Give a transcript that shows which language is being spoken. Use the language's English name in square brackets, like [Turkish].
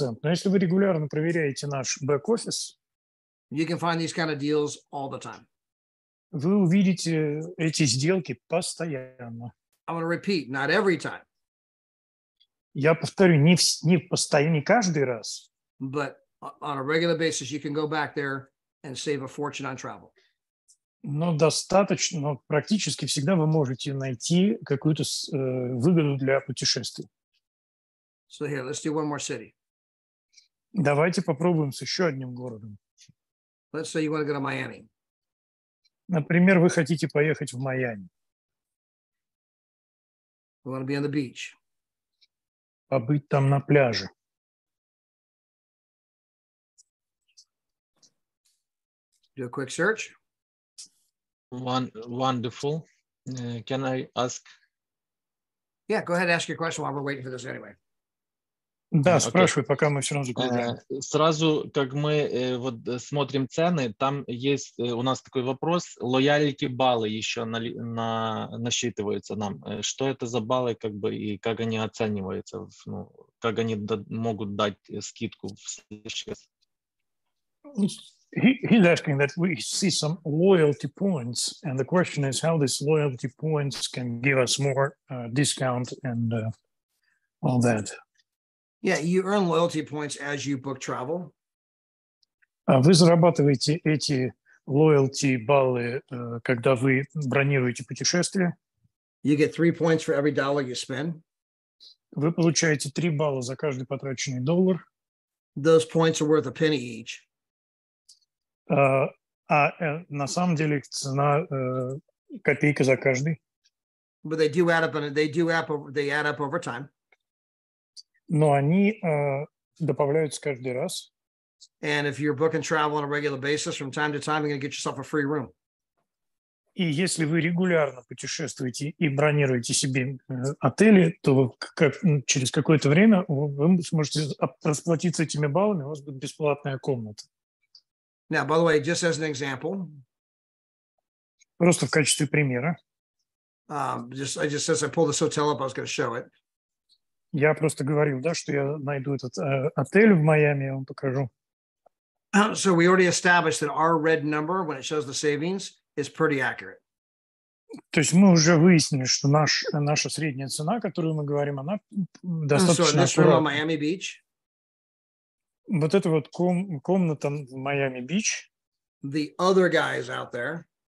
[Russian] Но если вы регулярно проверяете наш бэк-офис, [English] you can find these kind of deals all the time. [Russian] Вы увидите эти сделки постоянно. [English] I'm going to repeat, not every time. [Russian] Я повторю, не постоянно, не каждый раз. [English] But on a regular basis, you can go back there and save a fortune on travel. [Russian] Но практически всегда вы можете найти какую-то выгоду для путешествий. [English] So here, let's do one more city. [Russian] Давайте попробуем с еще одним городом. [English] Let's say you want to go to Miami. [Russian] Например, вы хотите поехать в Майами. [English] You want to be on the beach. [Russian] Побыть там на пляже. [English] Do a quick search. Wonderful. Can I ask? Yeah, go ahead and ask your question while we're waiting for this anyway. [Russian] Да, спрашивай, пока мы все равно загружаем. Сразу, как мы вот смотрим цены, там есть у нас такой вопрос, лоялити баллы еще насчитываются нам. Что это за баллы, как бы, и как они оцениваются, ну, как они могут дать скидку в следующий раз? [English] He's asking that we see some loyalty points, and the question is how these loyalty points can give us more discount and all that. Yeah, you earn loyalty points as you book travel. [Russian] Вы зарабатываете эти loyalty баллы, когда вы бронируете путешествие. [English] You get 3 points for every dollar you spend. [Russian] Вы получаете 3 балла за каждый потраченный $1. [English] Those points are worth a penny each. [Russian] На самом деле цена копейка за каждый. [English] But they do add up, and they add up over time. [Russian] Но они добавляются каждый раз. [English] And if you're booking travel on a regular basis, from time to time, you're going to get yourself a free room. [Russian] И если вы регулярно путешествуете и бронируете себе отели, то через какое-то время вы сможете расплатиться этими баллами, у вас будет бесплатная комната. [English] Now, by the way, just as an example, [Russian] просто в качестве примера. [English] I just as I pulled this hotel up, I was going to show it. [Russian] Я просто говорил, да, что я найду этот отель в Майами, я вам покажу. [English] So we already established that our red number, when it shows the savings, is pretty accurate. [Russian] То есть мы уже выяснили, что наша средняя цена, которую мы говорим, она достаточно аккуратна. [English] Miami Beach. [Russian] Вот эта вот комната в Майами-Бич. [English] The other guys out there